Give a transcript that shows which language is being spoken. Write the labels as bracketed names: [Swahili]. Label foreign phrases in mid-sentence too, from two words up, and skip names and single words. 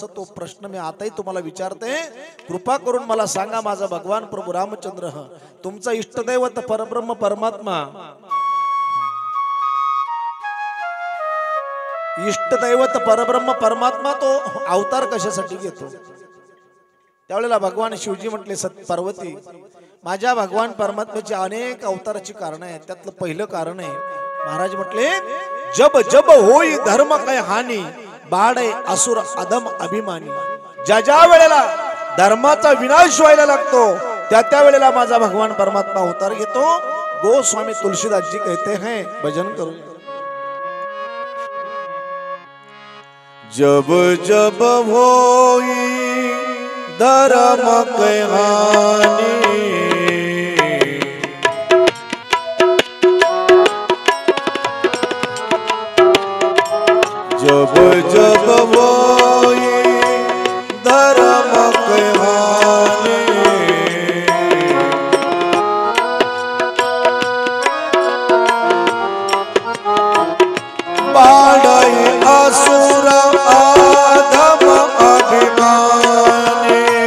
[Marathi] तो प्रश्न मी आताही तुम्हाला विचारते. कृपा करून मला सांगा माझा भगवान प्रभू रामचंद्र तुमचा इष्टदैवत परब्रह्म परमात्मा इष्टदैवत परब्रह्म परमात्मा तो अवतार कशासाठी घेतो. त्यावेळेला भगवान शिवजी म्हटले पार्वती माझ्या भगवान परमात्म्याची अनेक अवताराची कारण आहेत. त्यातलं पहिलं कारण आहे महाराज म्हटले [Hindi] जब जब होई धर्म काय हानी बाळे असुर अधम अभिमानी. [Marathi] ज्या ज्या वेळेला धर्माचा विनाश व्हायला लागतो त्या त्या वेळेला माझा भगवान परमात्मा अवतार घेतो. [Hindi] गोस्वामी तुलसीदास जी कहते हैं भजन करो जब जब होई धर्म के हानि जब जब होई धर्म के हानि बाढ़ई असुर आधम अभिमानी.